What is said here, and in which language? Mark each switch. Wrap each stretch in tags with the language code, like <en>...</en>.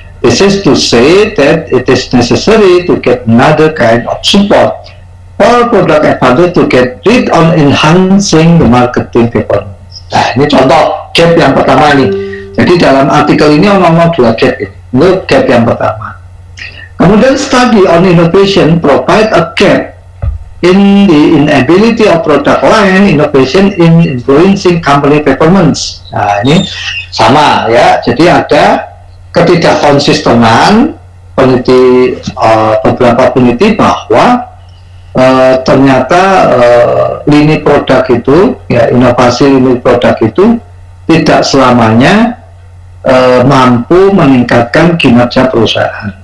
<en>This is to say that it is necessary to get another kind of support for product advantage to get rid on enhancing the marketing performance.</en> <id>Nah, ini contoh gap yang pertama nih. Jadi dalam artikel ini ngomong dua gap ini. Ini gap yang pertama. Kemudian</id> <en>study on innovation provide a gap in the inability of product line innovation in influencing company performance.</en> <id>Nah, ini sama ya. Jadi ada ketidakkonsistenan peneliti beberapa peneliti bahwa ternyata lini produk itu ya, inovasi lini produk itu tidak selamanya mampu meningkatkan kinerja perusahaan.</id>